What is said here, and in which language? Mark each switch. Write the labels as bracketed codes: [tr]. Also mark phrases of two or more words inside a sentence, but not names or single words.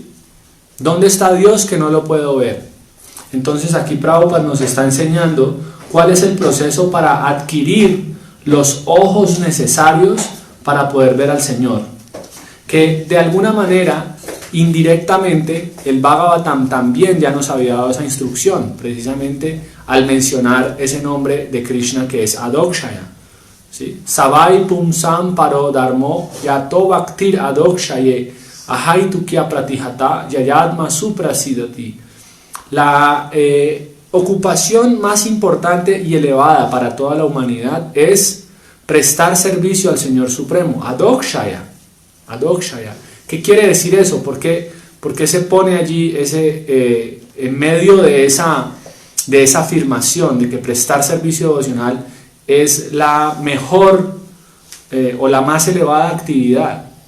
[es] ¿Dónde está Dios que no lo puedo ver? Entonces aquí Prabhupada nos está enseñando cuál es el proceso para adquirir los ojos necesarios para poder ver al Señor. Que de alguna manera, indirectamente, el Bhagavatam también ya nos había dado esa instrucción, precisamente al mencionar ese nombre de Krishna que es Adhokshaya. ¿Sí? [sa] स वै पुंसां परो धर्मो यतो भक्तिर् अधोक्षजे अहैतुक्य प्रतिहता ययात्मा सुप्रसीदति. [es] La ocupación más importante y elevada para toda la humanidad es prestar servicio al Señor Supremo, Adhokshaya. ¿Qué quiere decir eso? ¿Por qué se pone allí en medio de esa afirmación de que prestar servicio devocional es la mejor o la más elevada actividad?